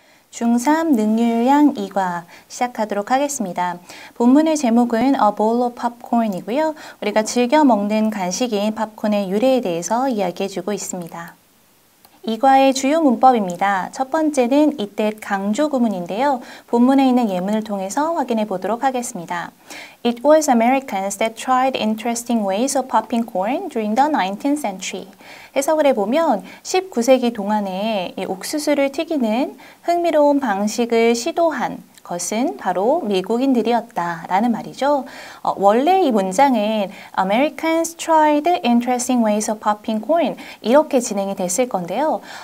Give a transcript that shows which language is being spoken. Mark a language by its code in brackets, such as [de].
[ko] 중3 능률량 2과 시작하도록 하겠습니다. 본문의 제목은 A Bowl of Popcorn이고요. 우리가 즐겨 먹는 간식인 팝콘의 유래에 대해서 이야기해주고 있습니다. 이 과의 주요 문법입니다. 첫 번째는 이때 강조 구문인데요. 본문에 있는 예문을 통해서 확인해 보도록 하겠습니다. [en] It was Americans that tried interesting ways of popping corn during the 19th century. [ko] 해석을 해보면 19세기 동안에 이 옥수수를 튀기는 흥미로운 방식을 시도한 것은 바로 미국인들이었다라는 말이죠. 원래 이 문장은 [en] Americans tried interesting ways of popping corn [ko] 이렇게 진행이 됐을 건데요.